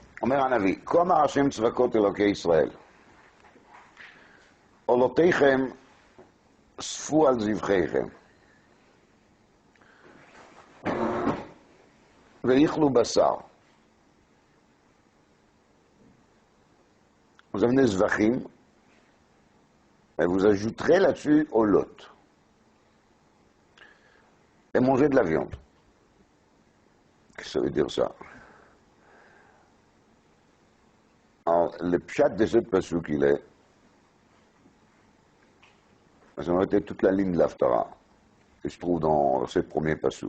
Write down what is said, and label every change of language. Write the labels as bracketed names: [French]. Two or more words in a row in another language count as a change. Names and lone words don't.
[Hebrew] אומר הנביא, כה אמר השם צבקות אלוקי ישראל, עולותיכם ספו על זבחיכם, ואיכלו בשר. [French] Vous amenez zvachim, et vous ajouterez là-dessus olot. Et mangez de la viande. Qu'est-ce que ça veut dire ça? Alors, le pshat de cette pasuk, il est, ça aurait été toute la ligne de l'Aftara, qui se trouve dans ce premier pasuk.